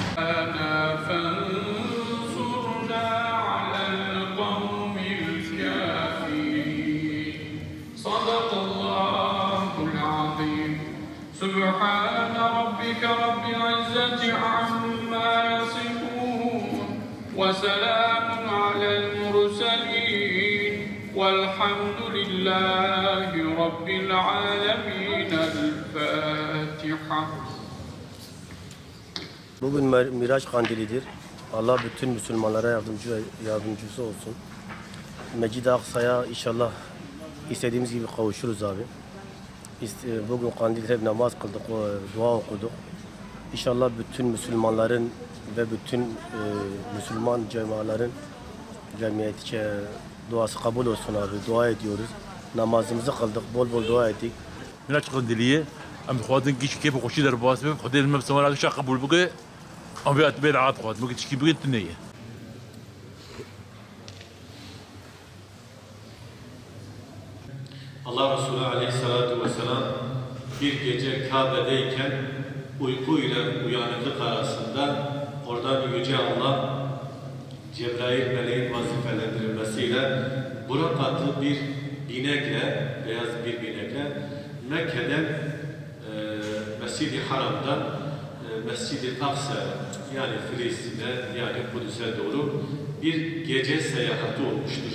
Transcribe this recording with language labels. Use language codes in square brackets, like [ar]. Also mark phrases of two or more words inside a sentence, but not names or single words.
[ar] فانصرنا على القوم الكافرين صدق الله العظيم سبحان ربك رب العزة عما يصفون وسلام على المرسلين والحمد لله رب العالمين الفاتحة. [tr] Bugün Miraç Kandilidir. Allah bütün Müslümanlara yardımcısı olsun. Mecid-i Aksa'ya inşallah istediğimiz gibi kavuşuruz abi. Bugün kandilde namaz kıldık, dua okuduk. İnşallah bütün Müslümanların ve bütün Müslüman cemiyeti duası kabul olsun abi. Dua ediyoruz. Namazımızı kıldık, bol bol dua ettik. Miraç Kandiliye, am خواتن کیش که بخوشی در باز بیم خدا علم بسمار شق قبول بگه ام بیات بیر عاد خوات بگه چی بگه تنیه. Allah Resulü Aleyhisselatü Vesselam bir gece Kabe'deyken uyku ile uyanıklık arasında oradan Yüce Allah Cebrail meleğin vazifelendirilmesiyle Burak adlı bir binekle, beyaz bir binekle Mekke'den Mescid-i Haram'dan Mescid-i Aksa yani Filistin'e yani Kudüs'e doğru bir gece seyahati olmuştur.